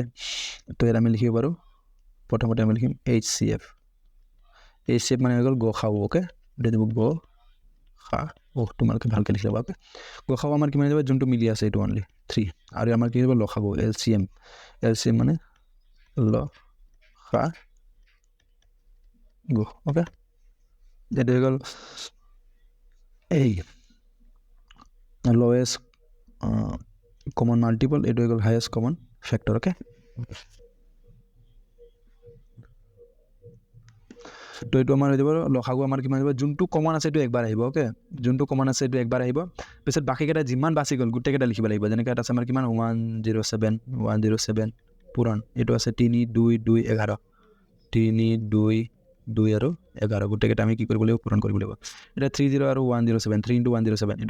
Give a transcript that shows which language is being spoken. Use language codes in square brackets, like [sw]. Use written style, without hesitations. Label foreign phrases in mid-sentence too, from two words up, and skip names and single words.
[as] তো এর আমি লিখিব পাৰো প্ৰথমতে আমি লিখিম HCF মানে হৈ গল গসাউ ওকে এটা দিব গ খা ও তোমালকে ভালকে লিখি লবা ওকে গসাউ আমাৰ কিমান যাব যোনটো মিলি আছে এটো only 3 আৰু আমাৰ কি হ'ব লসাগু LCM মানে ল খা গো ওকে এটা হৈ গল এই [en] lowest common multiple [as] এটো হৈ গল [en] highest common factor [as] ওকে তো এটো আমাৰ হৈ যাব লসাগু আমাৰ কিমান যাব যোনটো কমন আছে এটো একবাৰ আহিব ওকে যোনটো কমন আছে এটো একবাৰ আহিব পিছত বাকি কেইটা যিমান বাছি গল গোটেই কেইটা লিখিব লাগিব যেনেকৈ এটা আছে আমাৰ কিমান 107 পূৰণ এটো আছে 3 2 2 11 3 2 2 আৰু 11 গোটেই কেইটা আমি কি কৰিব লাগিব পূৰণ কৰিব লাগিব এটা 30 আৰু 107 3 * 107 এটো